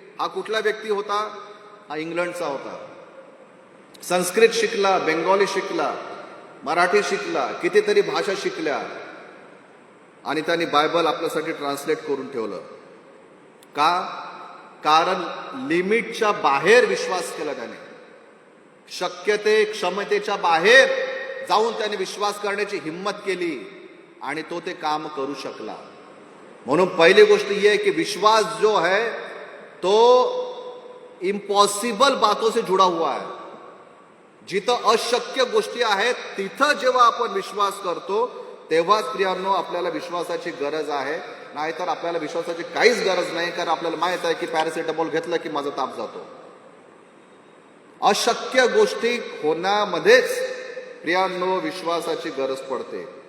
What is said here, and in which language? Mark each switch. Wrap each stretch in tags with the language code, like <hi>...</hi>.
<mr>हा कुठला व्यक्ती होता? हा इंग्लंडचा होता. संस्कृत शिकला, बेंगॉली शिकला, मराठी शिकला, कितीतरी भाषा शिकल्या आणि त्यांनी बायबल आपल्यासाठी ट्रान्सलेट करून ठेवलं. का? कारण लिमिटच्या बाहेर विश्वास केला त्याने. शक्यते क्षमतेच्या बाहेर जाऊन त्याने विश्वास करण्याची हिम्मत केली आणि तो ते काम करू शकला. म्हणून पहिली गोष्ट ही आहे की</mr> <hi>विश्वास जो है तो इम्पॉसिबल बातों से जुड़ा हुआ है.</hi> <mr>जिथं अशक्य गोष्टी आहेत तिथं जेव्हा आपण विश्वास करतो तेव्हाच प्रियांनो आपल्याला विश्वासाची गरज आहे. नाहीतर आपल्याला विश्वासाची काहीच गरज नाही, कारण आपल्याला माहित आहे की पॅरासिटामॉल घेतलं की माझा ताप जातो. अशक्य गोष्टी होण्यामध्येच प्रियांनो विश्वासाची गरज पडते.</mr>